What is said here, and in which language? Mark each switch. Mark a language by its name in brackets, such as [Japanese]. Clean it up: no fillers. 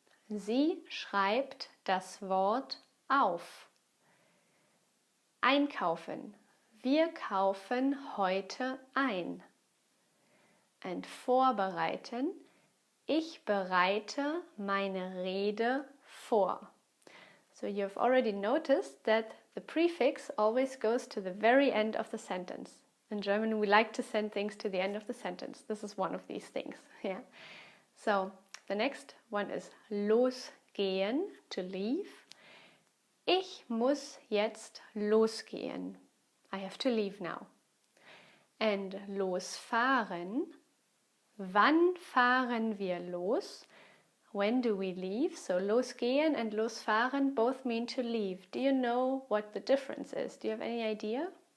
[German] Sie schreibt das Wort auf. Einkaufen. Wir kaufen heute ein. And vorbereiten. Ich bereite meine Rede vor. [English] So you've already noticed that the prefix always goes to the very end of the sentence. In German we like to send things to the end of the sentence. This is one of these things. Yeah. So the next one is losgehen, to leave. [German] Ich muss jetzt losgehen. [English] I have to leave now. And losfahren, [German] Wann fahren wir los? [English] When do we leave? So losgehen and losfahren both mean to leave. Do you know what the difference is? Do you have any idea?